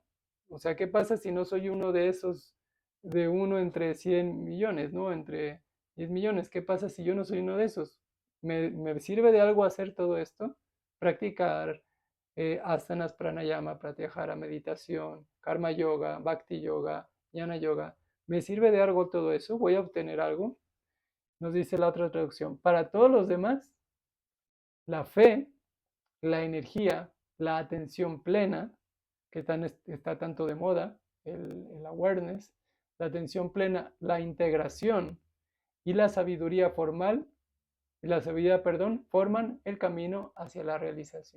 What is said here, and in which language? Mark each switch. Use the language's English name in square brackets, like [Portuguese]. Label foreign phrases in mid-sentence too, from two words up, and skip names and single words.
[Spanish] O sea, ¿qué pasa si no soy uno de esos, de uno entre 100 millones, ¿no? Entre 10 millones. ¿Qué pasa si yo no soy uno de esos? ¿Me sirve de algo hacer todo esto? Practicar asanas, pranayama, pratyahara, meditación, karma yoga, bhakti yoga, jnana yoga. ¿Me sirve de algo todo eso? ¿Voy a obtener algo? Nos dice la otra traducción. Para todos los demás, la fe, la energía, la atención plena, que está tanto de moda, el awareness, la atención plena, la integración y la sabiduría formal, perdón, forman el camino hacia la realización.